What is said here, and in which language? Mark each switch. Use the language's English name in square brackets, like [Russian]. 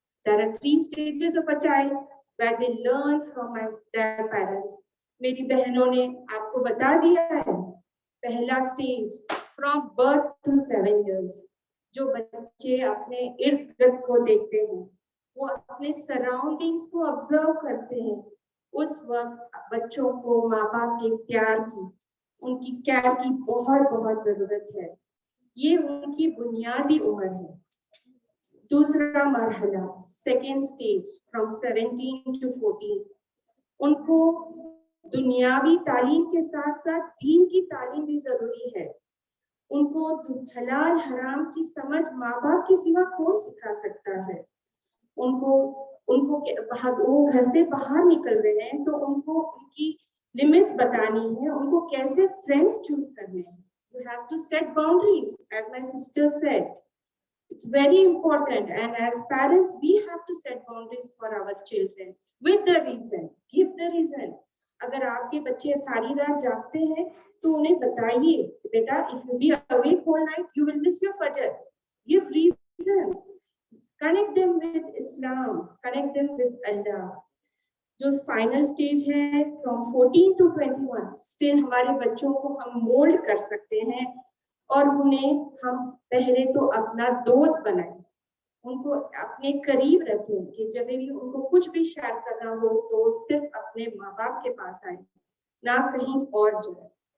[English] There are 3 stages of a child where they learn from their parents. [Hindi] मेरी बहनों ने आपको बता दिया है। पहला stage from birth to 7 years, जो बच्चे अपने इर्द गिर्द को देखते हैं, वो अपने सराउंडिंग्स को ऑब्जर्व करते हैं। उस वक्त बच्चों को माँ बाप के प्यार की, उनकी केयर की बहुत बहुत जरूरत है। ये उनकी बुनियादी उम्र है। दूसरा मरहला, सेकेंड स्टेज, फ्रॉम 17 to 14, उनको दुनियावी तालीम के साथ साथ दीन की तालीम भी जरूरी है। उनको हलाल हराम की समझ माँ बाप के सिवा कौन सिखा सकता है। उनको वो घर से बाहर निकल रहे हैं तो उनको उनकी लिमिट्स बतानी है, उनको कैसे फ्रेंड्स चूज करने हैं। [English] You have to set boundaries, as my sister said. It's very important, and as parents, we have to set boundaries for our children with the reason. Give the reason. [Hindi] अगर आपके बच्चे सारी रात जागते हैं तो उन्हें बताइए, बेटा, if you be awake all night, you will miss your fajr. [English] Give reasons. Connect them with Islam. Connect them with Allah. [Hindi] जो फाइनल स्टेज है from 14 to 21, स्टिल हमारे बच्चों को हम मोल्ड कर सकते हैं और उन्हें हम पहले तो अपना दोस्त बनाएं, उनको अपने करीब रखें कि जब भी उनको कुछ भी शेयर करना हो तो सिर्फ अपने माँ बाप के पास आए, ना कहीं और जाए।